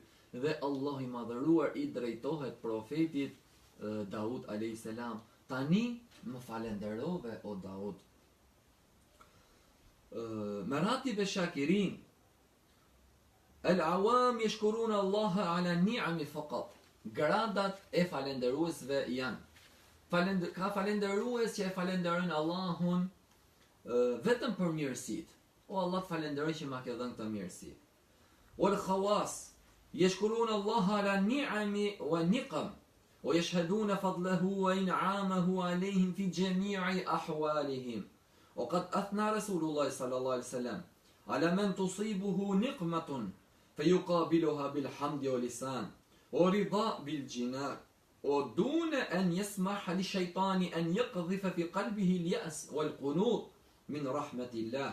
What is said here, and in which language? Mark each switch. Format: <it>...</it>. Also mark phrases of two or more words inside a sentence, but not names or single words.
<sq>Dhe Allah i madhëruar i drejtohet profetit Daud</sq> <ar>عليه السلام,</ar> <sq>tani më falenderove o Daud.</sq> <ar>مراتب الشاكرين العوام يشكرون الله على النعم فقط.</ar> <sq>Gradat e falenderuesve janë ka falenderues që e falenderojnë Allahun vetëm për mirësitë. O Allah, falenderoj që ma ke dhënë këtë mirësi.</sq> <ar>والخواص يشكرون الله على النعم والنقم ويشهدون فضله وإنعامه عليهم في جميع أحوالهم. وقد أثنى رسول الله صلى الله عليه وسلم على من تصيبه نقمة فيقابلها بالحمد واللسان ورضاء بالجنان ودون أن يسمح للشيطان أن يقذف في قلبه اليأس والقنوط من رحمة الله.</ar>